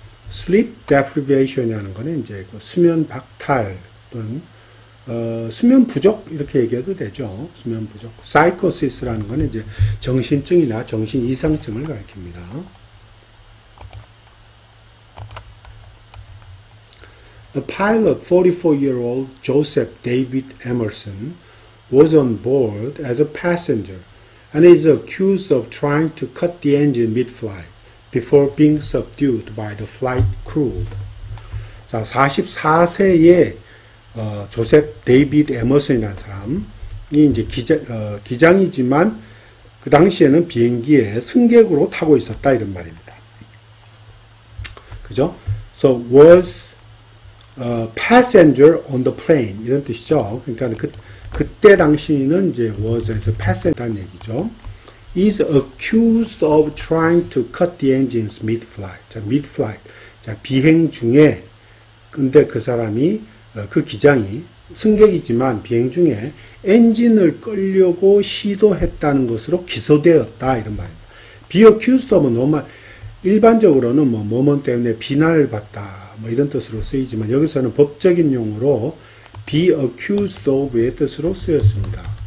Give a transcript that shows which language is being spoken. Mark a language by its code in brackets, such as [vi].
[ko] sleep deprivation이라는 거는 이제 그 수면 박탈 또는 수면 부족 이렇게 얘기해도 되죠. 수면 부족. 사이코시스라는 거는 이제 정신증이나 정신 이상증을 가리킵니다. [en] The pilot, 44-year-old Joseph David Emerson, was on board as a passenger and is accused of trying to cut the engine mid-flight before being subdued by the flight crew. [ko] 자, 44세의 조셉 데이비드 에머슨이라는 사람이 이제 기장이지만 그 당시에는 비행기에 승객으로 타고 있었다 이런 말입니다. 그죠? [en] So was passenger on the plane [ko] 이런 뜻이죠. 그러니까 그때 당시는 이제 [en] was as a passenger [ko] 라는 얘기죠. [en] is accused of trying to cut the engines mid-flight. [ko] 자, mid-flight. 자, 비행 중에 근데 그 사람이 그 기장이 승객이지만 비행 중에 엔진을 끌려고 시도했다는 것으로 기소되었다 이런 말입니다. be accused of은 normal 일반적으로는 뭐뭐 때문에 비난을 받다 뭐 이런 뜻으로 쓰이지만 여기서는 법적인 용어로 be accused of의 뜻으로 쓰였습니다.